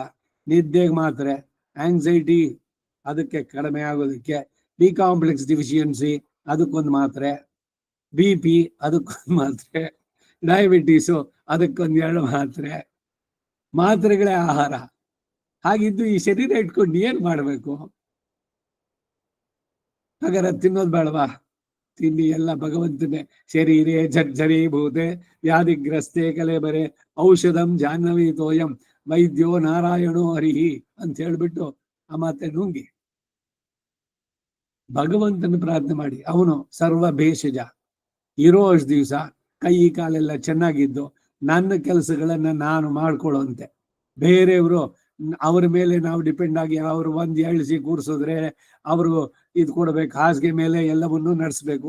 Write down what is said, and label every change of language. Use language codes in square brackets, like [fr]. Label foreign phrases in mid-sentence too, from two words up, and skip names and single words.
[kn] ನಿದ್ದೆಗೆ ಮಾತ್ರೆ, ಆಂಗ್ಸೈಟಿ ಅದಕ್ಕೆ ಕಡಿಮೆ ಆಗೋದಕ್ಕೆ, [en] B complex deficiency [kn] ಅದಕ್ಕೊಂದು ಮಾತ್ರೆ, BP ಅದಕ್ಕೊಂದು ಮಾತ್ರೆ, ಡಯಾಬಿಟೀಸು ಅದಕ್ಕೊಂದು 2 ಮಾತ್ರೆ. ಮಾತ್ರೆಗಳೇ ಆಹಾರ. ಹಾಗಿದ್ದು ಈ ಶರೀರ ಇಟ್ಕೊಂಡು ಏನ್ ಮಾಡ್ಬೇಕು? ಹಾಗಾದ್ರೆ ತಿನ್ನೋದು ಬೇಡವಾ? ತಿಂಡಿ ಎಲ್ಲ ಭಗವಂತನೇ. [sa] ಶರೀರೇ ಜರ್ಜರೀಭೂತೆ ವ್ಯಾಧಿಗ್ರಸ್ತೆ ಕಲೆಬರೆ ಔಷಧಂ ಜಾಹ್ನವಿ ತೋಯಂ ವೈದ್ಯೋ ನಾರಾಯಣೋ ಹರಿಹಿ [kn] ಅಂತ ಹೇಳ್ಬಿಟ್ಟು ಆ ಮಾತೆ ನುಂಗಿ ಭಗವಂತನ ಪ್ರಾರ್ಥನೆ ಮಾಡಿ. ಅವನು [sa] ಸರ್ವ ಭೇಷಜ. [kn] ಇರೋ ಅಷ್ಟು ದಿವಸ ಕೈ ಕಾಲೆಲ್ಲ ಚೆನ್ನಾಗಿದ್ದು ನನ್ನ ಕೆಲಸಗಳನ್ನ ನಾನು ಮಾಡ್ಕೊಳ್ಳುವಂತೆ. ಬೇರೆಯವರು ಅವ್ರ ಮೇಲೆ ನಾವು ಡಿಪೆಂಡ್ ಆಗಿ ಅವರು ಒಂದ್ ಎಳ್ಸಿ ಕೂರಿಸಿದ್ರೆ ಅವರು ಇದು ಕೊಡ್ಬೇಕು, ಹಾಸಿಗೆ ಮೇಲೆ ಎಲ್ಲವನ್ನೂ ನಡೆಸ್ಬೇಕು.